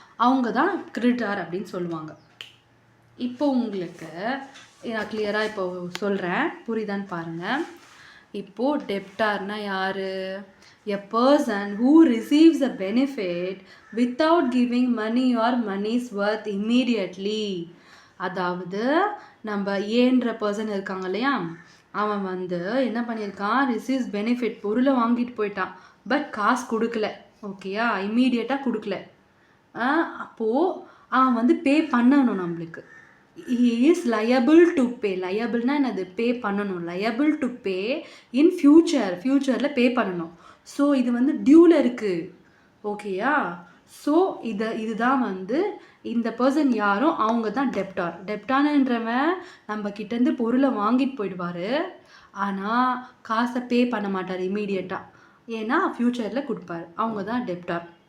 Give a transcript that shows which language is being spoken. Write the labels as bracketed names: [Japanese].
[Tamil] அவங்க தான் கிரெடிட்டார் அப்படின்னு சொல்லுவாங்க. இப்போ உங்களுக்கு நான் கிளியராக இப்போ சொல்கிறேன், புரியுதான்னு பாருங்கள். இப்போது டெப்டார்னா யார்? [English] A person who receives a benefit without giving money or money's worth immediately. [Tamil] அதாவது நம்ம ஏன்ற பர்சன் இருக்காங்க இல்லையா, அவன் வந்து என்ன பண்ணியிருக்கான், ரிசீவ்ஸ் பெனிஃபிட், பொருளை வாங்கிட்டு போயிட்டான், பட் காசு கொடுக்கல. ஓகேயா? இம்மீடியட்டாக கொடுக்கல. அப்போது அவன் வந்து பே பண்ணணும் நம்மளுக்கு. [English] he is liable to pay. [Tamil] liableனா என்னது? பே பண்ணணும். [English] liable to pay in ஃப்யூச்சரில் pay பண்ணணும். [Tamil] ஸோ இது வந்து டியூவில் இருக்குது. ஓகேயா? ஸோ இதுதான் வந்து இந்த பர்சன் யாரும் அவங்க தான் டெப்டார். டெப்டார்ன்றவன் நம்ம கிட்டேருந்து பொருளை வாங்கிட்டு போயிடுவார், ஆனால் காசை பே பண்ண மாட்டார் இமீடியட்டாக, ஏன்னா ஃப்யூச்சரில் கொடுப்பார். அவங்க தான் டெப்டார்.